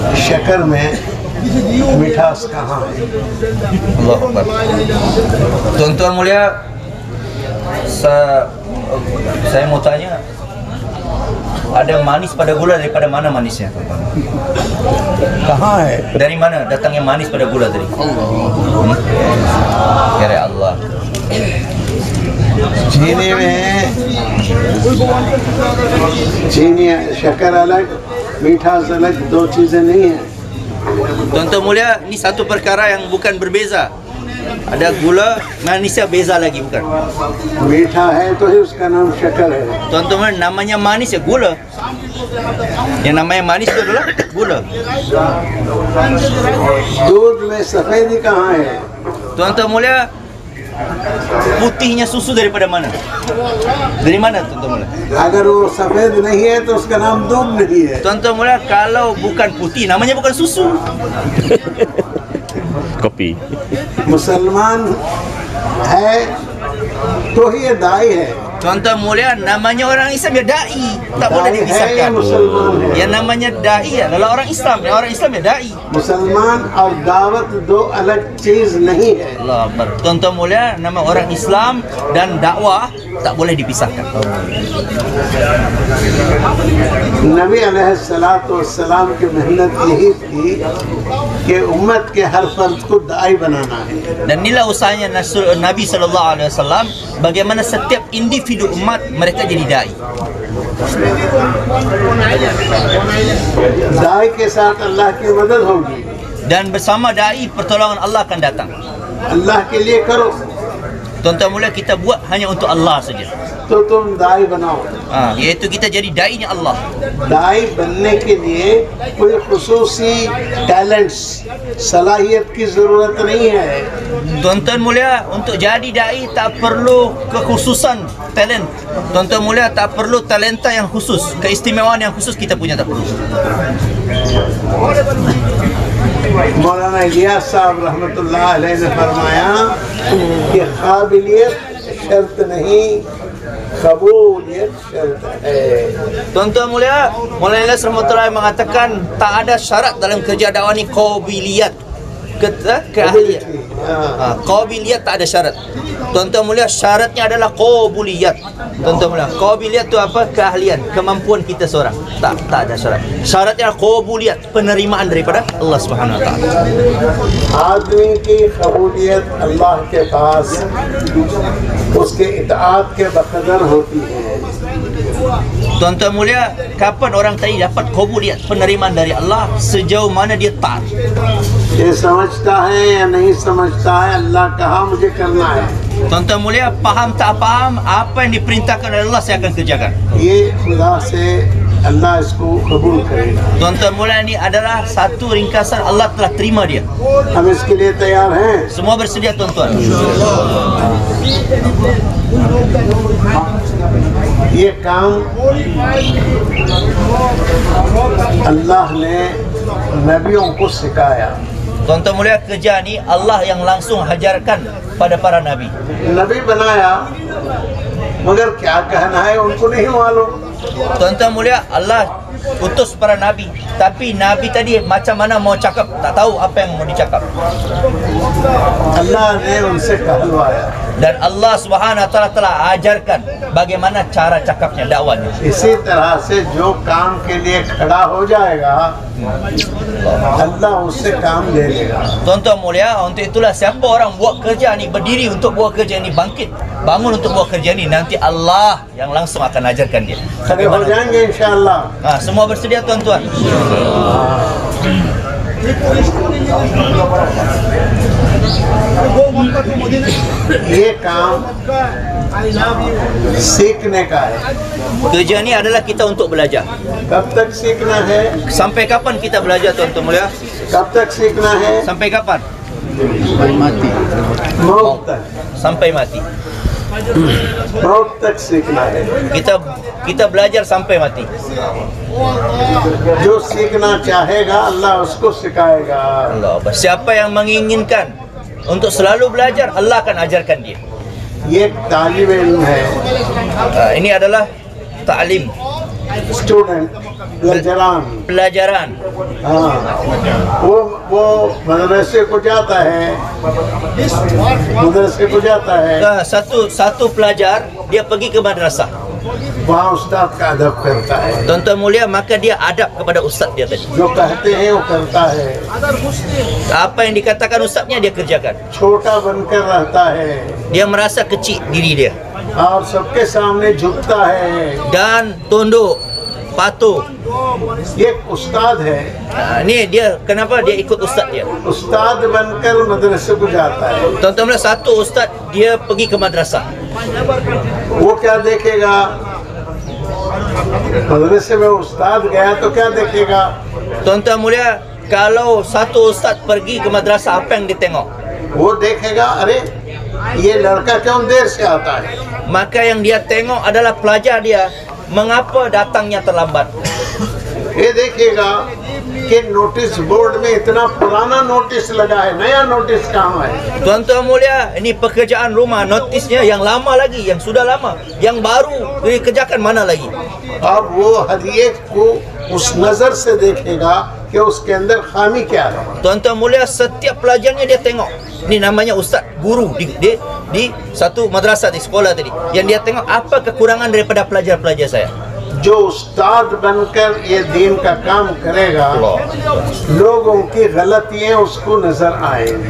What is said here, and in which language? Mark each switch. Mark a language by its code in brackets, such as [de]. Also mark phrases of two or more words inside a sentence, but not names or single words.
[hi] शक्कर में मिठास कहाँ है? [ar] الله أكبر. [ms] Tuan-tuan mulia, saya mau tanya, ada manis pada gula daripada mana manisnya? [hi] कहाँ है? [ms] Dari mana datangnya manis pada gula tadi? [ar] يا الله. [hi] चीनी शक्कर अलग, मिठास अलग, दो चीजें नहीं है। [ms] Tuan-tuan mulia, ini satu perkara yang bukan berbeza. Ada gula, manisnya beza lagi bukan? [hi] मीठा है तो ही उसका नाम शक्कर है। [ms] Tuan-tuan mulia, namanya manis ya gula. Yang namanya manis itu adalah gula. [hi] दूध में सफेदी कहाँ है? [ms] Tuan-tuan mulia, putihnya susu daripada mana? Dari mana tuan-tuan mulia? [hi] अगर वो सफेद नहीं है तो उसका नाम दूध नहीं है। [ms] Tuan-tuan mulia, kalau bukan putih, namanya bukan susu. Kopi. [hi] मुसलमान है तो ही ये दाई है। [ms] Tuan-tuan mulia, namanya orang Islam ya dai, tak boleh [hi] दाई है [ms] dipisahkan. [hi] या मुसलमान है. [ms] Yang namanya dai adalah orang Islam, yang orang Islam ya dai. [hi] मुसलमान और दावत दो अलग चीज नहीं है। [ar] الله أكبر. [ms] Tuan-tuan mulia, nama orang Islam dan dakwah tak boleh dipisahkan. [hi] नबी अलैहिस्सलाम की मेहनत यही थी कि उम्मत के हर फर्द को दाई बनाना है। [ms] Dan inilah usahanya Nabi SAW, bagaimana setiap individu umat mereka jadi dai. [hi] दाई के साथ अल्लाह की मदद होगी। [ms] Dan bersama dai pertolongan Allah akan datang. [hi] अल्लाह के लिए करो [ms] Tuan-tuan mulia, kita buat hanya untuk Allah saja. [hi] तो तुम दाई बनाओ। [ms] Iaitu kita jadi dai-nya Allah. [hi] दाई बनने के लिए कोई खुसूसी टैलेंट्स सलाहियत की जरूरत नहीं है। [ms] Tuan-tuan mulia, untuk jadi dai tak perlu kekhususan talent. Tuan-tuan mulia, tak perlu talenta yang khusus, keistimewaan yang khusus kita punya tak perlu. [hi] मौलाना इलियास साहब [ar] رحمة الله عليه [hi] ने फरमाया कि काबिलियत शर्त नहीं, कबूलियत शर्त है। [ms] Tuan-tuan mulia, Maulana Ilyas rahmatullahi mengatakan tak ada syarat dalam kerja dakwah ni qabiliyat, keahlian. Qabiliyat tak ada syarat. Tuan-tuan mulia, syaratnya adalah qabuliyat. Tuan-tuan mulia, qabiliyat itu apa? Keahlian, kemampuan kita seorang. Tak ada syarat. Syaratnya qabuliyat, penerimaan daripada Allah [ar] سبحانه وتعالى. [hi] आदमी की कबूलियत अल्लाह के पास उसके इताअत के बकदर होती है। [ms] Tuan-tuan mulia, kapan orang tadi dapat qabuliyat, penerimaan dari Allah? Sejauh mana dia taat. [hi] ये समझता है या नहीं समझता है, अल्लाह कहा मुझे करना है, [ms] Tuan-tuan mulia, faham tak faham, apa yang diperintahkan oleh Allah saya akan kerjakan. [hi] ये खुदा से अल्लाह इसको कबूल करेगा। [ms] Tuan-tuan mulia, ini adalah satu ringkasan, Allah telah terima dia. [hi] हम इसके लिए तैयार हैं। [ms] Semua bersedia tuan-tuan. [hi] ये काम अल्लाह ने नबियों को सिखाया। [ms] Tuan-tuan mulia, kerja ni Allah yang langsung hajarkan pada para nabi. [hi] नबी बनाया मगर क्या कहना है उनको नहीं मालूम। [ms] Tuan-tuan mulia, Allah utus para nabi, tapi nabi tadi macam mana mau cakap, tak tahu apa yang mau dicakap. [hi] अल्लाह ने उनसे कहलवाया। [ms] Dan Allah [ar] سبحانه وتعالى [ms] telah ajarkan bagaimana cara cakapnya, dakwanya. [hi] इसी तरह से जो काम के लिए खड़ा हो जाएगा अल्लाह उससे काम ले लेगा। [ms] Tuan-tuan mulia, untuk itulah siapa orang buat kerja ni, berdiri untuk buat kerja ni, bangkit, bangun untuk buat kerja ni, nanti Allah yang langsung akan ajarkan dia. [hi] खड़े हो जाएंगे इंशाअल्लाह। [ms] Semua bersedia tuan-tuan? [hi] ये काम सीखने का है। [ms] Kerja ni adalah kita untuk belajar. [hi] कब तक सीखना है? [ms] Sampai kapan kita belajar tuan-tuan mulia? [hi] कब तक सीखना है? [ms] Sampai kapan? [hi] मौत तक। [ms] Sampai mati. [hi] मौत तक सीखना है। [ms] Kita belajar sampai mati. [hi] जो सीखना चाहेगा अल्लाह उसको सिखाएगा। [ms] Allah. Siapa yang menginginkan untuk selalu belajar, Allah akan ajarkan dia. [hi] ये तालिब इल्म है। [ms] Ini adalah ta'lim, स्टूडेंट pelajaran. [hi] हाँ, वो मदरसे को जाता है, [ms] Satu pelajar dia pergi ke madrasah. [hi] वहाँ उस्ताद का अदब करता है, [ms] Tuan-tuan mulia, maka dia adab kepada ustaz dia tadi. [hi] जो कहते हैं वो करता है, [ms] Apa yang dikatakan ustaznya dia kerjakan. [hi] छोटा बनकर रहता है [ms] Dia merasa kecil diri dia [hi] और सबके सामने झुकता है। [ms] dan tunduk, patuh. [hi] ये एक उस्ताद है, [ms] Ni dia kenapa dia ikut ustaz dia. [hi] उस्ताद बनकर मदरसे को जाता है। [ms] Tuan-tuan mulia, satu ustaz dia pergi ke madrasah. [hi] वो क्या देखेगा? मदरसे में उस्ताद गया तो क्या देखेगा? [ms] Tuan-tuan mulia, kalau satu ustaz pergi ke madrasah, apa yang dia tengok? [hi] वो देखेगा, अरे ये लड़का क्यों देर से आता है? [ms] Maka yang dia tengok adalah pelajar dia, mengapa datangnya terlambat. [hi] ये देखेगा कि [en] notice board [hi] में इतना पुराना नोटिस लगा है, नया नोटिस कहाँ है? [ms] Tuan-tuan mulia, ini pekerjaan rumah, notisnya yang lama lagi, yang sudah lama, yang baru dikerjakan mana lagi. [hi] अब वो हर एक को उस नजर से देखेगा कि उसके अंदर खामी क्या है। [ms] Tuan-tuan mulia, setiap pelajarnya dia tengok. Ini namanya ustaz, guru di satu madrasah, di sekolah tadi. Yang dia tengok apa kekurangan daripada pelajar-pelajar saya. [hi] जो उस्ताद बनकर ये दीन का काम करेगा, लोगों की गलतियां उसको नजर आएंगी।